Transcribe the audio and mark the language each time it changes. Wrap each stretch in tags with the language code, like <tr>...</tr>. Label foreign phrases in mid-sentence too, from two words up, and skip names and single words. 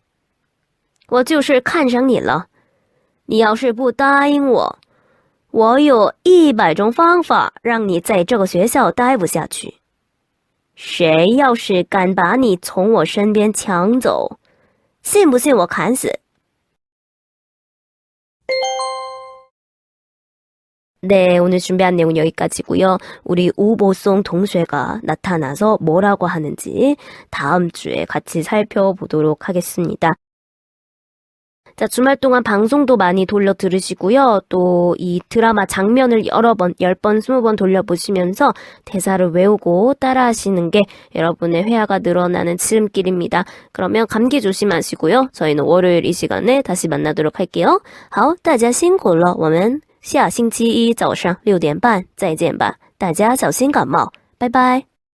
<zh>我就是看上你了，你要是不答应我，我有100种方法让你在这个学校待不下去。谁要是敢把你从我身边抢走，信不信我砍死？</zh> <ko>네, 오늘 준비한 내용 여기까지고요. 우리 우보송 동쉐가 나타나서 뭐라고 하는지 다음 주에 같이 살펴보도록 하겠습니다. 자, 주말 동안 방송도 많이 돌려 들으시고요. 또 이 드라마 장면을 여러 번, 10번, 20번 돌려보시면서 대사를 외우고 따라하시는 게 여러분의 회화가 늘어나는 지름길입니다. 그러면 감기 조심하시고요. 저희는 월요일 이 시간에 다시 만나도록 할게요.</ko> <zh>好，大家辛苦了，我们下星期一早上6点半再见吧。大家小心感冒，拜拜。</zh>